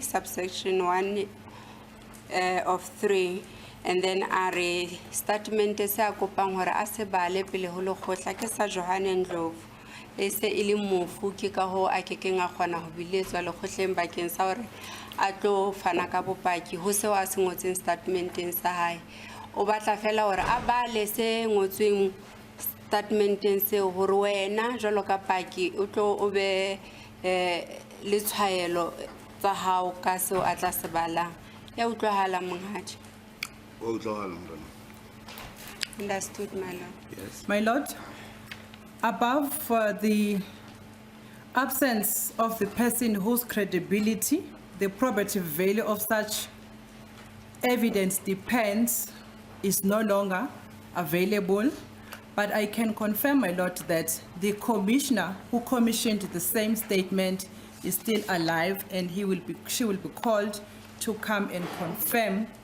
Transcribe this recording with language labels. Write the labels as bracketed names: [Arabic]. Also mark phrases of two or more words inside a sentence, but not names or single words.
[English] subsection 1 of 3 and then are statement [Southern Sotho] se a kopang hore a se bale pele ho lekgotla ke sa Johan Ndlovu e se ile mofu ke ka ho a kekeng a kgona ho biletswa lekgotleng bakeng sa hore a tlo fana ka bopaki ho se wa se ngotseng statementeng sa hae o batla fela hore a bale se ngotsweng statementeng se hore wena jwalo ka paki o tlo o be le tshwaelo tsa hao ka seo a tla se balang. Ya utlwahala monghadi. [English] Understood, my lord. Yes. My lord, above the absence of the person whose credibility, the probative value of such evidence depends, is no longer available, but I can confirm, my lord, that the commissioner who commissioned the same statement is still alive, and she will be called to come and confirm